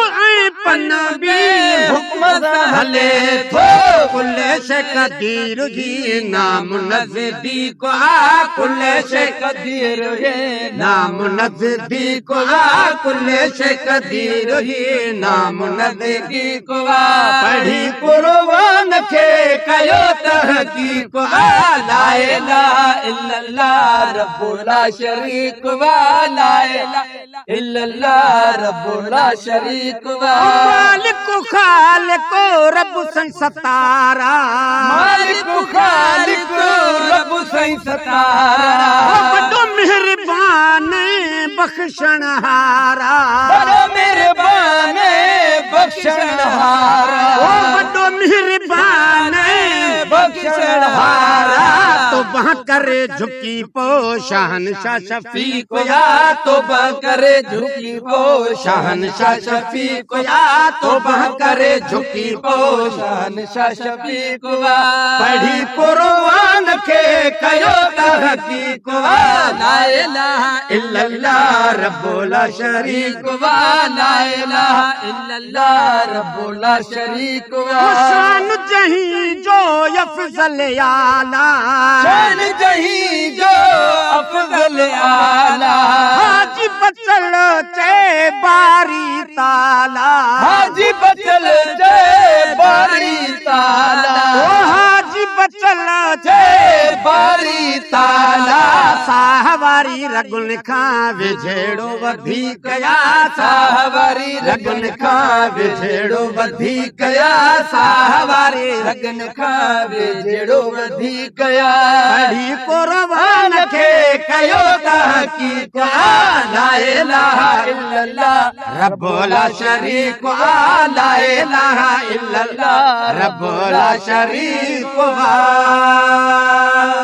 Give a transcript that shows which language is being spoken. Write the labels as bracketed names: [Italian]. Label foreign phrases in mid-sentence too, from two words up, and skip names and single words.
[Sindhi] ऐं पन बे हुक्म सां हले थो [Arabic] كل شيء قدير [Sindhi] जी नाम नज़दीक कुल [Arabic] شيء قدير [Sindhi] है नाम नज़दीक [Arabic] كل شيء قدير [Sindhi] ही नाम नज़दीक पढ़ी कुरान खे कयो तहकीक [Arabic] لا إله إلا الله ربّ لا شريك لا إله إلا الله ربّ لا شريك [Sindhi] मालिक खालिक रब सई सतारा मालिक खालिक रब सई सतारा वॾो मेहरबान बख्शण हारा वॾो मेहरबान बख्शण हारा वॾो मेहरबान बख्शण हारा तौबा करे झुकी पो शहनशाह शफीक या तौबा करे झुकी पो शहनशाह शफीक या तौबा करे झुकी पो शहनशाह शफीक पढ़ी कुरान खे कयो तहकीक [Arabic] لا إله إلا الله ربّ لا شريك لا إله إلا الله ربّ لا شريك [Sindhi] शान जहीं जो अफजल आला शान जहीं जो अफजल आला हाजी बचल चे बारी ताला हाजी बचल चे बारी ताला हाजी बचल चे बारी ताला साहवारी रगुन खां विझेड़ो वधीक या साहवारी रगुन खां विझेड़ो वधीक या साहवारी रगुन खां विझेड़ो वधीक या पढ़ी कुरान खे कयो तहकीक [Arabic] لا إله إلا الله ربّ لا شريك لا إله إلا الله ربّ لا شريك